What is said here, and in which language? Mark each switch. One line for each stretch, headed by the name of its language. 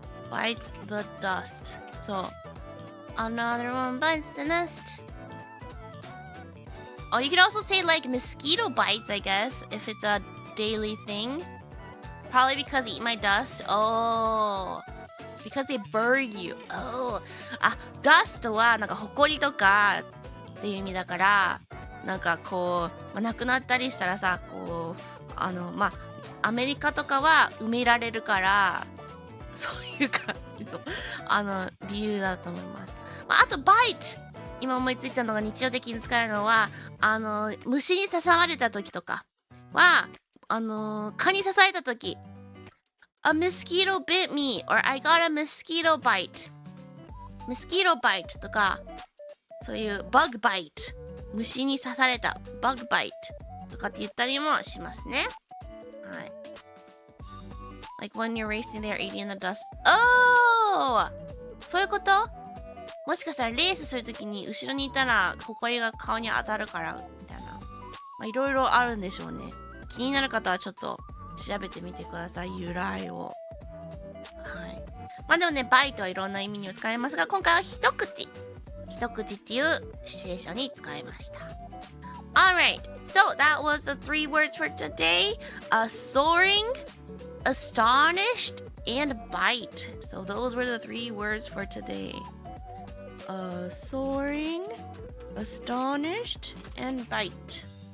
English: Bites the dust. So another one bites the dust. Oh, you could also say like mosquito bites, I guess, if it's a daily thing. Probably because eat my dust. Oh, because they burn you.
Japanese: Oh, あ、dust はなんか埃とかっていう意味だから、なんかこう、亡くなったりしたらさ、こうまあアメリカとかは埋められるから、そういう感じの理由だと思います。まあ、あと bite。今思いついたのが日常的に使えるのは虫に刺された時とかは蚊に刺された時
English: A mosquito bit me or I got a mosquito bite
Japanese: mosquito bite とかそういう bug bite 虫に刺された bug bite とかって言ったりもしますね。はい。
English: Like when you're racing there eating the dust.
Japanese: Oh! そういうこと？もしかしたらレースするときに後ろにいたら埃が顔に当たるからみたいな、まあいろいろあるんでしょうね。気になる方はちょっと調べてみてください、由来を。はい。まあでもね、バイトはいろんな意味に使えますが、今回は一口っていうシチュエーションに使いました。
English: Alright, so that was the 3 words for today. Soaring, astonished, and bite. So those were the 3 words for today.Soaring, astonished, and bite.